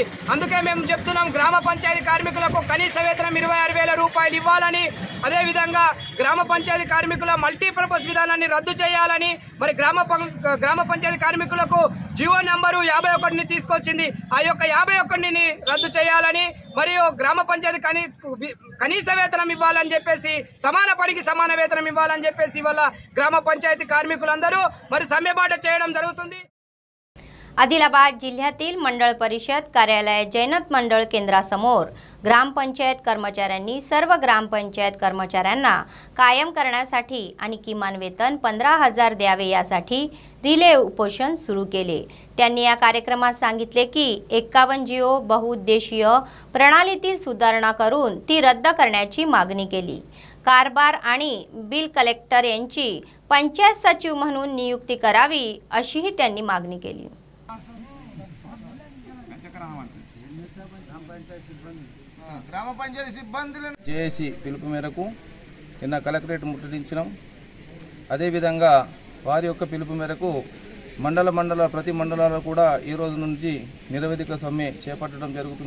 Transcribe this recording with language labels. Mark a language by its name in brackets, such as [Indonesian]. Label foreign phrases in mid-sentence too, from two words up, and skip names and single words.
[Telugu] అందుకే మేము చెప్తున్నాం, గ్రామ పంచాయతీ కార్మికులకు కనీస వేతనం 26,000 రూపాయలు ఇవ్వాలని, అదేవిధంగా గ్రామ పంచాయతీ కార్మికుల మల్టీపర్పస్ విధానాన్ని రద్దు చేయాలని, మరి గ్రామ పంచాయతీ కార్మికులకు జీవో నంబరు 51ని తీసుకొచ్చింది, ఆ యొక్క 51ని రద్దు చేయాలని, మరియు గ్రామ పంచాయతీ కనీస వేతనం ఇవ్వాలని చెప్పేసి, సమాన పనికి సమాన వేతనం ఇవ్వాలని చెప్పేసి ఇవాళ గ్రామ పంచాయతీ కార్మికులందరూ మరి సమ్మెబాట చేయడం జరుగుతుంది. [Marathi] आदिलाबाद जिल्ह्यातील मंडळ परिषद कार्यालय जैनत मंडळ केंद्रासमोर ग्रामपंचायत कर्मचाऱ्यांनी सर्व ग्रामपंचायत कर्मचाऱ्यांना कायम करण्यासाठी आणि किमान वेतन 15,000 द्यावे यासाठी रिले उपोषण सुरू केले. त्यांनी या कार्यक्रमात सांगितले की 51 जिओ बहुउद्देशीय प्रणालीतील सुधारणा करून ती रद्द करण्याची मागणी केली. कारभार आणि बिल कलेक्टर यांची पंचायत सचिव म्हणून नियुक्ती करावी अशीही त्यांनी मागणी केली. [Telugu] గ్రామ పంచాయతీ సిబ్బందులను జేఏసీ పిలుపు మేరకు నిన్న కలెక్టరేట్ ముట్టడించడం, అదేవిధంగా వారి యొక్క పిలుపు మేరకు ప్రతి మండలాల్లో కూడా ఈ రోజు నుంచి నిరవధిక సమ్మె చేపట్టడం జరుగుతుంది.